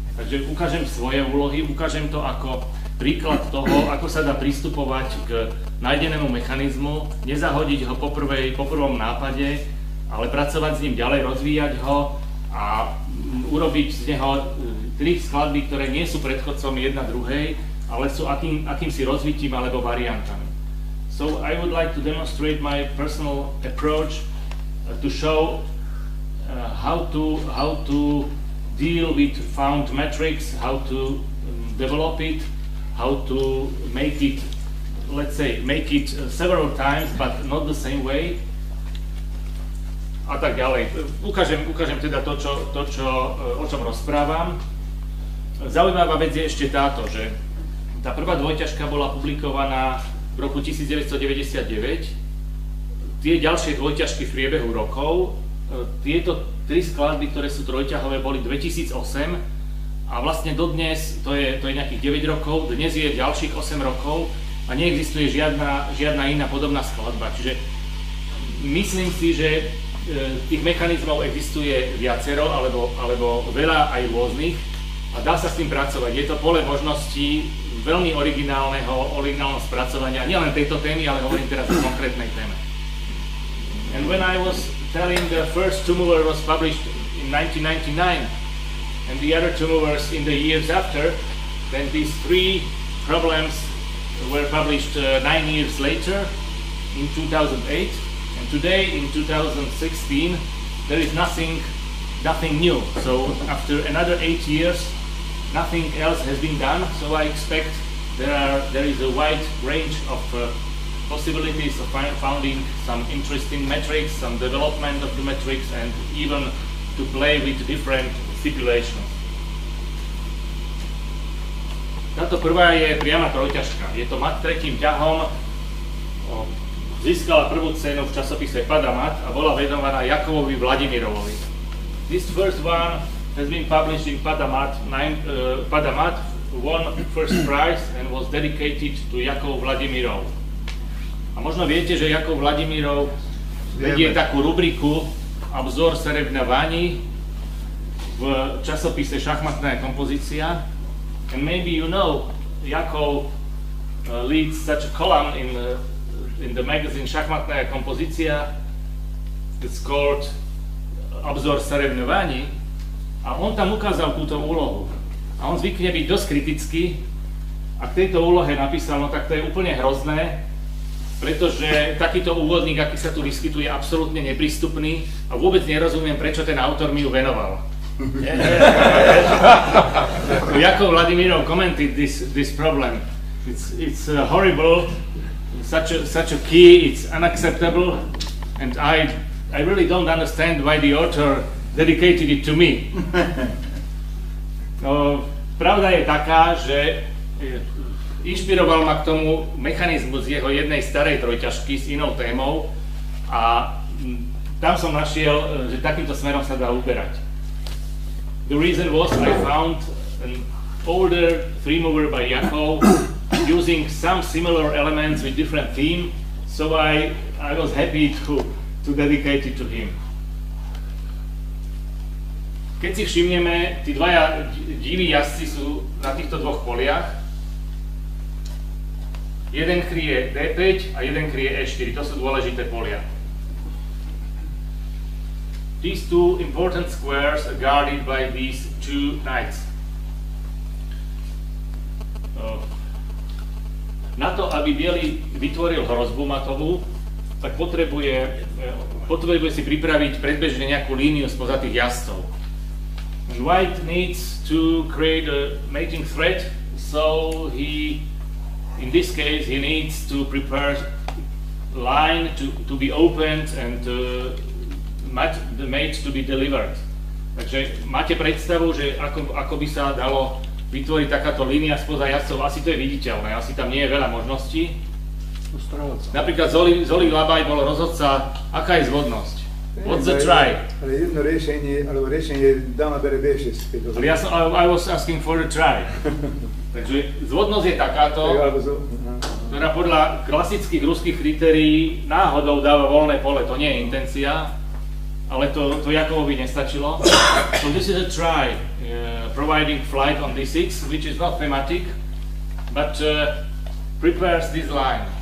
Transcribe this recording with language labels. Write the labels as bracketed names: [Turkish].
[Slovak] Takže ukážem svoje úlohy, ukážem to ako príklad toho, ako sa dá pristupovať k nájdenému mechanizmu, nezahodiť ho po prvom nápade, ale pracovať s ním ďalej, rozvíjať ho a urobiť z neho tri skladby, ktoré nie sú predchodcom jedna druhej, ale sú akýmsi rozvitím alebo variantami. [English] So I would like to demonstrate my personal approach to show how to deal with found metrics, how to develop it, how to make it, let's say, make it several times, but not the same way. [Slovak] A tak ďalej. Ukážem teda to, o čom rozprávam. Zaujímavá vec je ešte táto, že tá prvá dvojťažka bola publikovaná v roku 1999. Tie ďalšie dvojťažky v priebehu rokov, tieto tri skladby, ktoré sú trojťahové, boli 2008 a vlastne dodnes, to je nejakých 9 rokov, dnes je ďalších 8 rokov a neexistuje žiadna iná podobná skladba. Čiže myslím si, že tých mechanizmov existuje viacero, alebo veľa aj rôznych a dá sa s tým pracovať. Je to pole možností veľmi originálneho spracovania, nielen tejto témy, ale hovorím teraz o konkrétnej téme. [English] And when I was telling the first two mover was published in 1999 and the other two movers in the years after, then these three problems were published 9 years later in 2008. And today, in 2016, there is nothing new. So after another 8 years, nothing else has been done. So I expect there is a wide range of possibilities of finding some interesting metrics, some development of the metrics, and even to play with different stipulations. [Slovak] Táto prvá je priama trojťažka. Je to mat tretím ťahom. Získala prvú cenu v časopise Padamat a bola venovaná Jakovovi Vladimirovovi. [English] This first one has been published in Padamat. Padamat won first prize and was dedicated to Jakov Vladimirov. [Slovak] A možno viete, že Jakov Vladimirov vedie takú rubriku Obzor Serebňa-Vani v časopise Šachmatná kompozícia. [English] And maybe you know, Jakov leads such a column in the magazine Šachmatná kompozícia. It's called Obzor Serebňa-Vani. [Slovak] A on tam ukázal túto úlohu. A on zvykne byť dosť kritický a k tejto úlohe napísal, no tak to je úplne hrozné, pretože takýto úvodník, aký sa tu vyskytuje, je absolútne neprístupný a vôbec nerozumiem, prečo ten autor mi ju venoval. [English] Jakov Vladimirov commented this problem. It's horrible, such a key, it's unacceptable, and I really don't understand why the author dedicated it to me. [Slovak] No, pravda je taká, že inšpiroval ma k tomu mechanizmus jeho jednej starej trojťažky s inou témou a tam som našiel, že takýmto smerom sa dá uberať. [English] The reason was I found an older three-mover by Jakov using some similar elements with different theme, so I was happy to dedicate it to him. [Slovak] Keď si všimneme, tí dvaja diví jazdci sú na týchto dvoch poliach. Jeden kryje D5 a jeden kryje E4, to sú dôležité polia. [English] These two important squares are guarded by these two knights. [Slovak] Na to, aby biely vytvoril hrozbu matovú, tak potrebuje si pripraviť predbežne nejakú líniu spoza tých jazdcov. [English] And white needs to create a mating threat, so in this case, he needs to prepare line to be opened and the mate to be delivered. [Slovak] Takže máte predstavu, že ako by sa dalo vytvoriť takáto línia spoza jazdcov, asi to je viditeľné, asi tam nie je veľa možností. Napríklad Zoli Labaj bol rozhodca, aká je zvodnosť? [English] What's the try? [Slovak] Ale jedno riešenie dáma bere B6. [English] I was asking for the try. [Slovak] Takže zvodnosť je takáto, ktorá podľa klasických ruských kritérií náhodou dáva voľné pole, to nie je intencia, ale to Jakovovi nestačilo. [English] So this is a try, providing flight on D6, which is not thematic, but prepares this line.